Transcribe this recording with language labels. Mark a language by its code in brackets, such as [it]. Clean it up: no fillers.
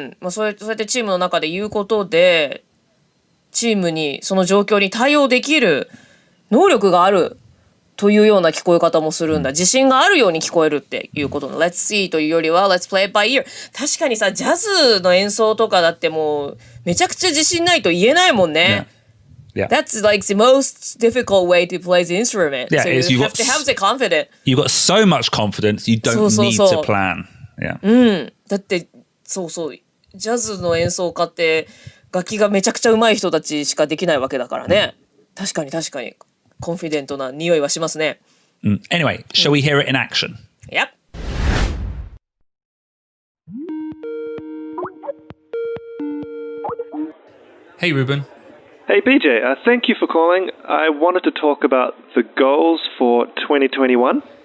[ja] そうやってチームの中で言うことで、チームにその状況に対応できる能力があるというような聞こえ方もするんだ。自信があるように聞こえるっていうことの [en] Let's see [ja] というよりは [en] Let's play it by ear。 [ja] 確かにさ、ジャズの演奏とかだってもうめちゃくちゃ自信ないと言えないもんね。 [en] Yeah. That's like the most difficult way to play the instrument. Yeah, so you have to have the confidence. You've got so much confidence, you don't need to plan. Yeah. [ja] だってジャズの演奏家って楽器がめちゃくちゃ上手い人たちしかできないわけだからね。確かにコンフィデントな匂いはしますね。 [en] Anyway, shall we hear it in action? Yep. Hey, Ruben. Hey, BJ. Thank you for calling. I wanted to talk about the goals for 2021.